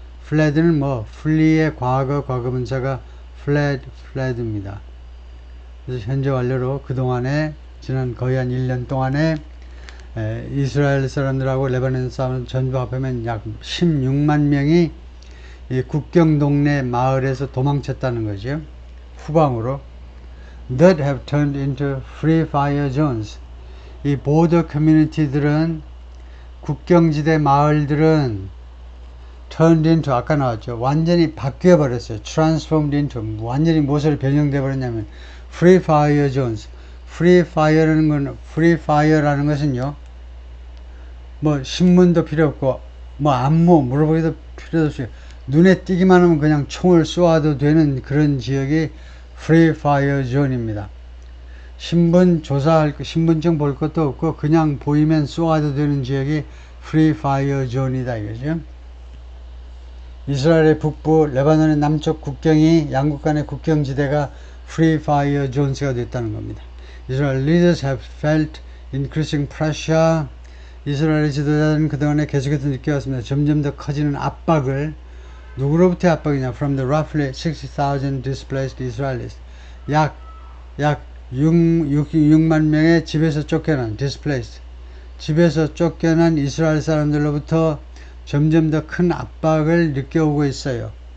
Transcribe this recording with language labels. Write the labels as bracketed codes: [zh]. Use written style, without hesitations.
[ko] fled는 뭐 flee의 과거분사가 fled입니다. 그래서 현재 완료로 그동안에 지난 거의 한 1년 동안에 이스라엘 사람들하고 레바논 사람 전부 합하면 약 16만 명이 이 국경 동네 마을에서 도망쳤다는 거죠. 후방으로. [en] That have turned into free fire zones. [ko] 이 보더 커뮤니티들은, 국경지대 마을들은 turned into, 아까 나왔죠. 완전히 바뀌어 버렸어요. transformed into, 완전히 무엇을 변형돼 버렸냐면 free fire zones. free fire라는 것은요, 뭐 신문도 필요 없고 뭐 안무 물어보기도 필요 없이 눈에 띄기만 하면 그냥 총을 쏘아도 되는 그런 지역이 Free Fire Zone입니다. 신분증 볼 것도 없고 그냥 보이면 쏘아도 되는 지역이 Free Fire Zone이다 이거죠. 이스라엘의 북부, 레바논의 남쪽 국경이 양국 간의 국경지대가 Free Fire Zones가 됐다는 겁니다. [en] Israel leaders have felt increasing pressure. [ko] 이스라엘의 지도자들은 그동안에 계속해서 느껴왔습니다. 점점 더 커지는 압박을. 누구로부터의 압박이냐? [en] From the roughly 60,000 displaced Israelis. [ko] 약 6만 명의 집에서 쫓겨난 displaced. 집에서 쫓겨난 이스라엘 사람들로부터 점점 더 큰 압박을 느껴오고 있어요.